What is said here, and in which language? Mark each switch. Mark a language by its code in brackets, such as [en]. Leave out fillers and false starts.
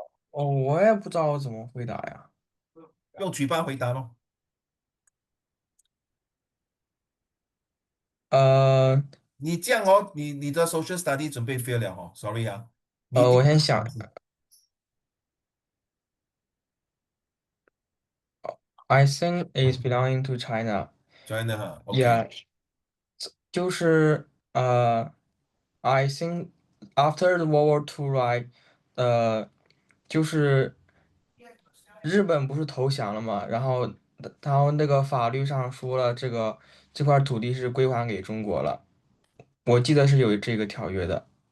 [zh] 哦，我也不知道怎么回答呀。用嘴巴回答咯。呃你这样哦，你的 social study 准备 fail 了哦，sorry 啊，你一定我先想， [en] I think it's belonging to China. China 哈，OK。 Yeah， [zh] 就是 [en] I think after the World War Two, right？ [zh] 就是日本不是投降了嘛，然后那个法律上说了，这块土地是归还给中国了。我记得是有这个条约的。